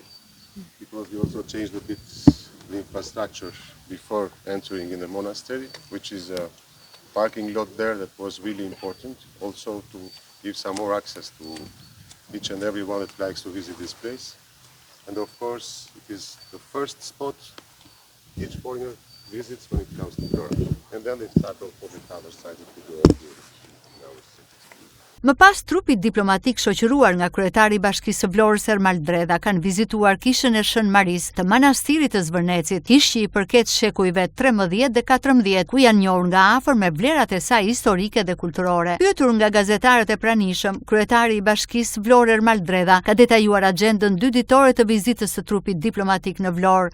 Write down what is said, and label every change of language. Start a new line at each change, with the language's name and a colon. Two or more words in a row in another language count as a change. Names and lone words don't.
English: Because we also changed a bit the infrastructure before entering in the monastery, which is a parking lot there that was really important, also to give some more access to each and everyone that likes to visit this place. And of course, it is the first spot each foreigner visits when it comes to Europe. And then they start off with the other side of the world here in our city.
Albanian: Më pas, trupi diplomatik shoqëruar nga kryetari i Bashkisë së Vlorës Ermal Dreda kanë vizituar kishën e Shën Maris të manastirit të Zvërnecit, kish që i përket shekujve 13 dhe 14, ku janë njohur nga afër me vlerat e saj historike dhe kulturore. Pyetur nga gazetarët e pranishëm, kryetari i Bashkisë Vlorë Ermal Dreda ka detajuar agjendën 2 ditore të vizitës së trupit diplomatik në Vlorë.